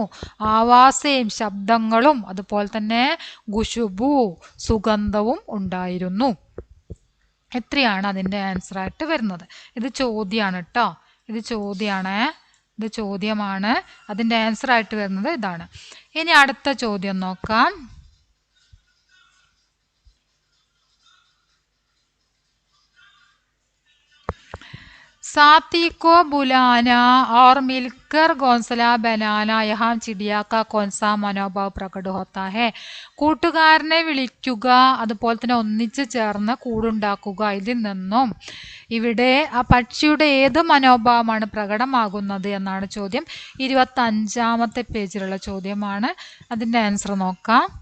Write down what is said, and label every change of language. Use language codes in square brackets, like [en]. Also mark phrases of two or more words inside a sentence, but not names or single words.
[ml] ആവാസയും ശബ്ദങ്ങളും അതുപോലെ തന്നെ ഖുശുബു സുഗന്ധവും ഉണ്ടായിരുന്നു. എത്രയാണ് അതിൻ്റെ ആൻസർ ആയിട്ട് വരുന്നത്? ഇത് ചോദ്യമാണ് കേട്ടോ, ഇത് ചോദ്യമാണ്. അതിൻ്റെ ആൻസർ ആയിട്ട് വരുന്നത് ഇതാണ്. ഇനി അടുത്ത ചോദ്യം നോക്കാം. [hi] साथी को बुलाना और मिलकर घोंसला बनाना यहाँ चिड़िया का कौन सा मनोभाव प्रकट होता है. [ml] കൂട്ടുകാരനെ വിളിക്കുക, അതുപോലെ തന്നെ ഒന്നിച്ച് ചേർന്ന് കൂടുണ്ടാക്കുക, ഇതിൽ നിന്നും ഇവിടെ ആ പക്ഷിയുടെ ഏത് മനോഭാവമാണ് പ്രകടമാകുന്നത് എന്നാണ് ചോദ്യം. 25-ാമത്തെ പേജിലുള്ള ചോദ്യമാണ്. അതിൻ്റെ ആൻസർ നോക്കാം.